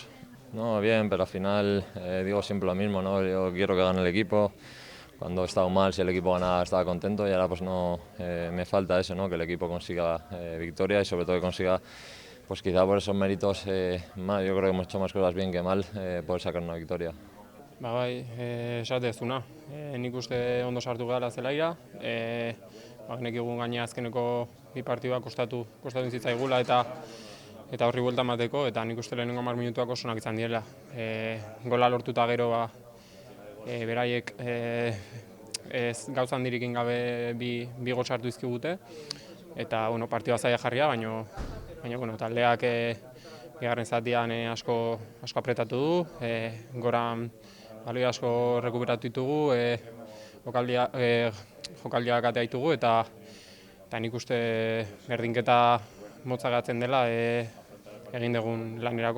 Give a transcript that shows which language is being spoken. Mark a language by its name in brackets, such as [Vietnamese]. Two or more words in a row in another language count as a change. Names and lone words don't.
[Spanish] No, bien, pero al final digo siempre lo mismo, ¿no? Yo quiero que gane el equipo. Cuando he estado mal, si el equipo ganaba, estaba contento, y ahora pues no me falta eso, ¿no? Que el equipo consiga victoria y sobre todo que consiga, pues quizá por esos méritos, yo creo que hemos hecho más cosas bien que mal, poder sacar una victoria. [Basque] Bai, esatezuna. Nik uste ondo sartu gara zelaira. Nekigun gaina azkeneko bi partiduak kostatu zitzaigula eta horri buelta emateko, eta nik uste lehenengo 10 minutuak oso onak izan direla. Gola lortuta gero beraiek ez gauza handirikin gabe bi gol sartu dizkigute, eta partida zaila jarria, baina taldeak bigarren zatian asko apretatu du, goran baloi asko rekuperatu ditugu, jokaldiak atea ditugu, eta nik uste berdinketa motza gatzen dela egin dugun lanerako.